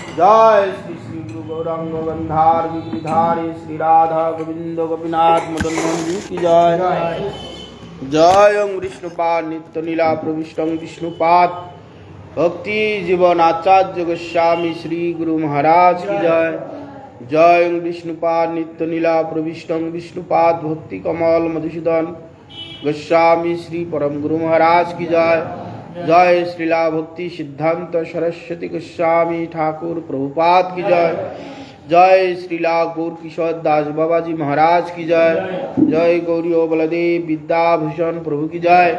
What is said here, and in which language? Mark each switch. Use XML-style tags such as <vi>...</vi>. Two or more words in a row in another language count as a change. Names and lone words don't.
<hi>जय श्री श्री गुरु गौरांग गंधार गिरिधारी श्री राधा गोविंद गोपीनाथ मदन मोहन जी की जय। जय ओं विष्णुपाद नित्य लीला प्रविष्टं विष्णुपाद भक्ति जीवन आचार्य गोस्वामी श्री गुरु महाराज की जय। जय ओं विष्णुपाद नित्य लीला प्रविष्टं विष्णुपाद भक्ति कमल मधुसूदन गोस्वामी श्री परम गुरु महाराज की जय। जय श्रीला भक्ति सिद्धांत सरस्वती गोस्वामी ठाकुर प्रभुपाद की जय। जय श्रीला गौर किशोर दास बाबा जी महाराज की जय। जय गौरी बलदेव विद्याभूषण प्रभु की जय।</hi>